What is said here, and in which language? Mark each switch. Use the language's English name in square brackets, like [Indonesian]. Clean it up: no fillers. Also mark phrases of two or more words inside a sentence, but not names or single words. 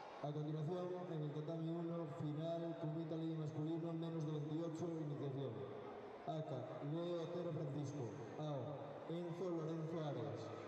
[Spanish] A continuación, en el tatami 1, final, Kumita Ley masculino, menos de 28, iniciación. Aka, Leo Otero Francisco. Ao, Enzo Lorenzo Arias.